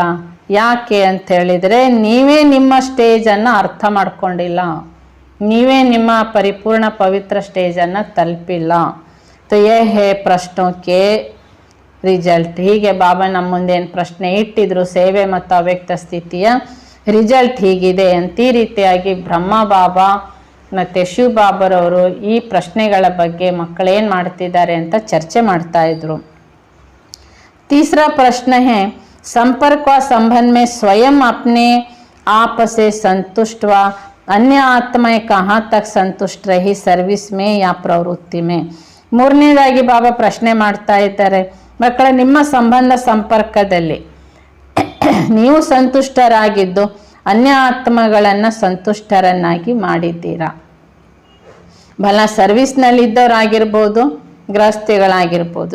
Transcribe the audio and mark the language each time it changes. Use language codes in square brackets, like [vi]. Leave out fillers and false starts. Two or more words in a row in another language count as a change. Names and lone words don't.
[kn] ಯಾಕೆ ಅಂತ ಹೇಳಿದರೆ ನೀವೇ ನಿಮ್ಮ ಸ್ಟೇಜನ್ನು ಅರ್ಥ ಮಾಡ್ಕೊಂಡಿಲ್ಲ, ನೀವೇ ನಿಮ್ಮ ಪರಿಪೂರ್ಣ ಪವಿತ್ರ ಸ್ಟೇಜನ್ನು ತಲುಪಿಲ್ಲ. [hi] तो ये है प्रश्नों के ರಿಸಲ್ಟ್. [kn] ಹೀಗೆ ಬಾಬಾ ನಮ್ಮ ಮುಂದೆ ಏನು ಪ್ರಶ್ನೆ ಇಟ್ಟಿದ್ರು, ಸೇವೆ ಮತ್ತು ಅವ್ಯಕ್ತ ಸ್ಥಿತಿಯ ರಿಸಲ್ಟ್ ಹೀಗಿದೆ ಅಂತ. ಈ ರೀತಿಯಾಗಿ ಬ್ರಹ್ಮ ಬಾಬಾ ಮತ್ತು ಶಿವ ಬಾಬರವರು ಈ ಪ್ರಶ್ನೆಗಳ ಬಗ್ಗೆ ಮಕ್ಕಳೇನು ಮಾಡ್ತಿದ್ದಾರೆ ಅಂತ ಚರ್ಚೆ ಮಾಡ್ತಾ ಇದ್ರು. [hi] तीसरा प्रश्न है संपर्क व संबंध में स्वयं अपने आप से संतुष्ट व अन्य आत्माएं कहाँ तक संतुष्ट रही सर्विस में या प्रवृत्ति में. [kn] ಮೂರನೇದಾಗಿ ಬಾಬಾ ಪ್ರಶ್ನೆ ಮಾಡ್ತಾ ಇದ್ದಾರೆ, ಮಕ್ಕಳ ನಿಮ್ಮ ಸಂಬಂಧ ಸಂಪರ್ಕದಲ್ಲಿ ನೀವು ಸಂತುಷ್ಟರಾಗಿದ್ದು ಅನ್ಯ ಆತ್ಮಗಳನ್ನು ಸಂತುಷ್ಟರನ್ನಾಗಿ ಮಾಡಿದ್ದೀರಾ? ಭಲ ಸರ್ವಿಸ್ನಲ್ಲಿದ್ದವರಾಗಿರ್ಬೋದು, ಗೃಹಸ್ಥಿಗಳಾಗಿರ್ಬೋದು.